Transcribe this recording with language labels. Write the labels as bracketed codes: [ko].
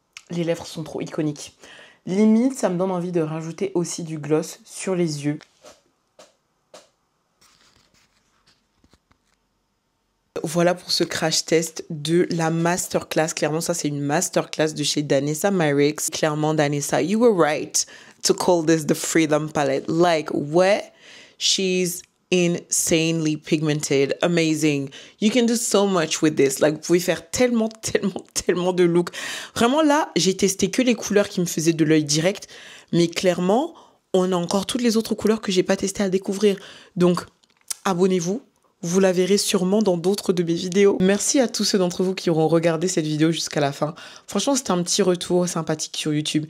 [fr] Les lèvres sont trop iconiques. Limite, ça me donne envie de rajouter aussi du gloss sur les yeux. Voilà pour ce crash test de la masterclass. Clairement, ça, c'est une masterclass de chez Danessa Myricks. Clairement, [en] Danessa, you were right to call this the Freedom Palette. Like, what? She's insanely pigmented, amazing. You can do so much with this. [fr] Like, vous pouvez faire tellement de looks. Vraiment, là, j'ai testé que les couleurs qui me faisaient de l'œil direct. Mais clairement, on a encore toutes les autres couleurs que j'ai pas testées à découvrir. Donc, abonnez-vous. Vous la verrez sûrement dans d'autres de mes vidéos. Merci à tous ceux d'entre vous qui auront regardé cette vidéo jusqu'à la fin. Franchement, c'était un petit retour sympathique sur YouTube.